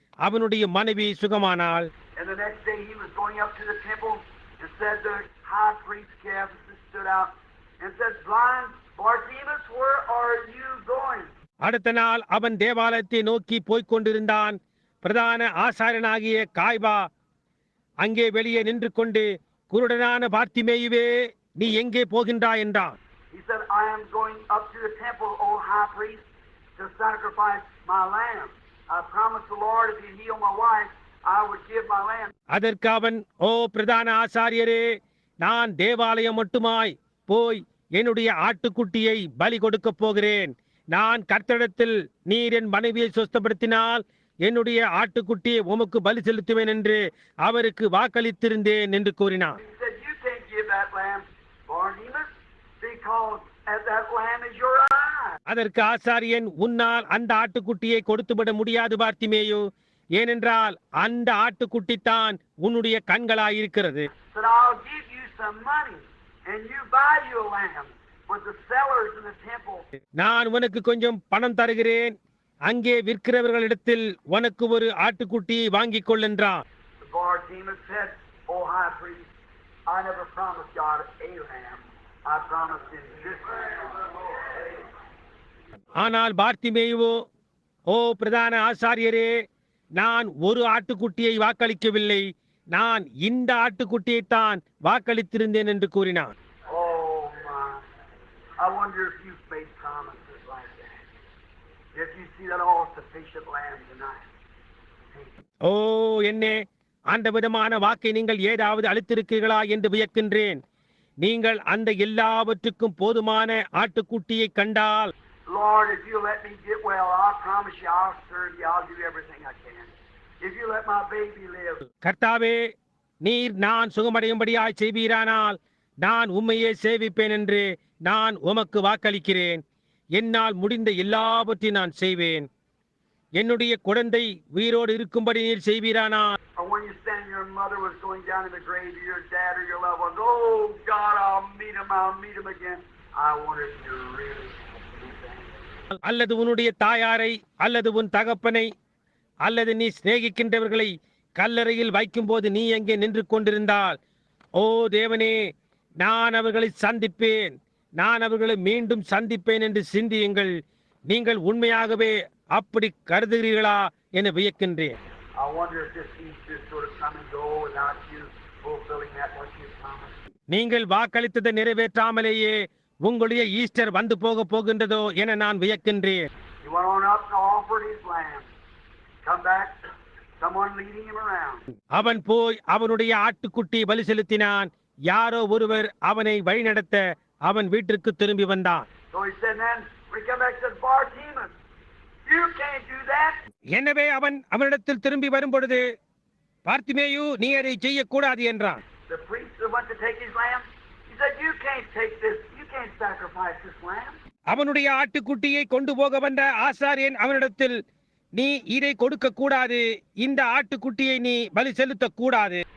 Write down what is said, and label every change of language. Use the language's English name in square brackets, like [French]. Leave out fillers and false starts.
[Tamil] அவனுடைய மனைவி சுகமானாள். [English] And the next day he was going up to the temple and said the high priest Caiaphas stood out and said, Blind Bartimaeus, where are you going? [Tamil] அடுத்த நாள் அவன் தேவாலயத்தை நோக்கி போய்க் கொண்டிருந்தான். பிரதான ஆசாரியனாகிய காய்பா அங்கே வெளியே நின்று கொண்டு, குருடனான பார்த்திமேயுவே, நீ எங்கே போகின்றாய் என்றான். [English] He said, I am going up to the temple, O high priest, to sacrifice my lamb. I promised the Lord if He'd heal my wife, I would give my lamb. [Tamil] அதற்கு அவன், ஓ பிரதான ஆசாரியரே, நான் தேவாலயம் மட்டுமாய் போய் என்னுடைய ஆட்டுக்குட்டியை பலி கொடுக்கப் போகிறேன். நான் கர்த்தரிடத்தில் நீர் என் மனைவியை சுஸ்தப்படுத்தினால் என்னுடைய ஆட்டுக்குட்டியை உமக்கு பலி செலுத்துவேன் என்று அவருக்கு வாக்களித்திருந்தேன் என்று கூறினான். [English] He said, you can't give that lamb, Bartimaeus, because that lamb is your eye. [Tamil] அதற்கு ஆசாரியன், உன்னால் அந்த ஆட்டுக்குட்டியை கொடுத்துவிட முடியாது பார்த்திமேயு, ஏனென்றால் அந்த ஆட்டுக்குட்டி தான் உன்னுடைய கண்களாயிருக்கிறது. [English] Said, I'll give you some money and you buy you a lamb with the sellers in the temple. [Tamil] நான் உனக்கு கொஞ்சம் பணம் தருகிறேன், அங்கே விற்கிறவர்களிடத்தில் உனக்கு ஒரு ஆட்டுக்குட்டியை வாங்கிக் கொள் என்றான். [English] Bartimaeus said, oh high priest, I never promised God a lamb. I promised him this lamb. [Tamil] ஆனால் பார்த்திமேயுவோ, ஓ பிரதான ஆசாரியரே, நான் ஒரு ஆட்டுக்குட்டியை வாக்களிக்கவில்லை, நான் இந்த ஆட்டுக்குட்டியைத்தான் வாக்களித்திருந்தேன் என்று கூறினான். [English] Oh my, I wonder if you've made promises like that. If you see that all-sufficient lamb tonight. [Tamil] ஓ என்னே, அந்த விதமான வாக்கை நீங்கள் ஏதாவது அளித்திருக்கிறீர்களா என்று வியக்கின்றேன். நீங்கள் அந்த எல்லாவற்றுக்கும் போதுமான ஆட்டுக்குட்டியை கண்டால், [English] Lord, if you let me get well, I promise you I'll serve you. I'll do everything I can. If you let my baby live. [Tamil] கர்த்தாவே, நீர் நான் சுகமடையும்படியாய் செய்வீரானால் நான் உம்மையே சேவிப்பேன் என்று நான் உமக்கு வாக்களிக்கிறேன். என்னால் முடிந்த எல்லாவற்றையும் நான் செய்வேன். என்னுடைய குழந்தை உயிரோடு இருக்கும்படி நீர் செய்வீரானால். [English] Or when you stand, your mother was going down in the grave, or your dad or your loved ones, oh God, I'll meet him again. I wonder if you really do that. [Tamil] அல்லது உன்னுடைய தாயாரை அல்லது உன் தகப்பனை அல்லது நீ சிநேகிக்கின்றவர்களை கல்லறையில் வைக்கும்போது நீ எங்கே நின்று கொண்டிருந்தால், ஓ தேவனே, நான் அவர்களை சந்திப்பேன், நான் அவர்களை மீண்டும் சந்திப்பேன் என்று சிந்தியுங்கள். நீங்கள் உண்மையாகவே அப்படி கருதுகிறீர்களா என வியக்கின்றேன். [English] I wonder if this Easter sort of come and go without you fulfilling that what you promised. [Tamil] நீங்கள் வாக்களித்ததை நிறைவேற்றாமலேயே உங்களுடைய ஈஸ்டர் வந்து போகின்றதோ என நான் வியக்கின்றேன். [English] He went on up and offered his lamb. Come back, someone leading him around. [Tamil] அவன் போய் அவனுடைய ஆட்டுக்குட்டி பலி செலுத்தினான். யாரோ ஒருவர் அவனை வழிநடத்த அவன் வீட்டிற்கு திரும்பி வந்தான். [English] So he said, then when he come back, said, Bartimaeus, you can't do that. [Tamil] எனவே அவனிடத்தில் திரும்பி வரும்பொழுது, பார்த்திமேயு, நீ அதை செய்யக்கூடாது என்றான். [English] The priest that went to take his lamb, he said, you can't take this, you can't sacrifice this lamb. [Tamil] அவனுடைய ஆட்டுக்குட்டியை கொண்டு போக வந்த ஆசாரியன் அவனிடத்தில், நீ இதை கொடுக்க கூடாது, இந்த ஆட்டுக்குட்டியை நீ பலி செலுத்த கூடாது.